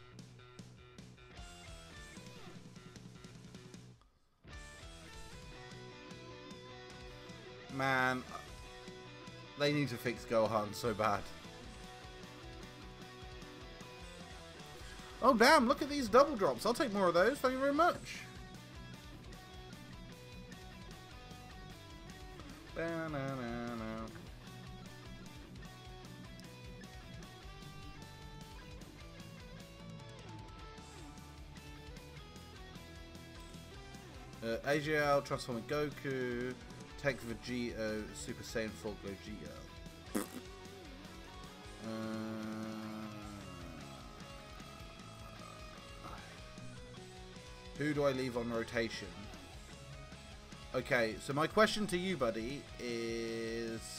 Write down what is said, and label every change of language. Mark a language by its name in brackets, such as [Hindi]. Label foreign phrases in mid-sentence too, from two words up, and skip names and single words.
[English] Man, they need to fix Gohan so bad. Oh, damn, look at these double drops. I'll take more of those. Thank you very much. Ba-na-na-na. AGL, Transforming Goku, Teq Vegeta, Super Saiyan 4 Gogeta. Who do I leave on rotation? Okay, so my question to you, buddy, is...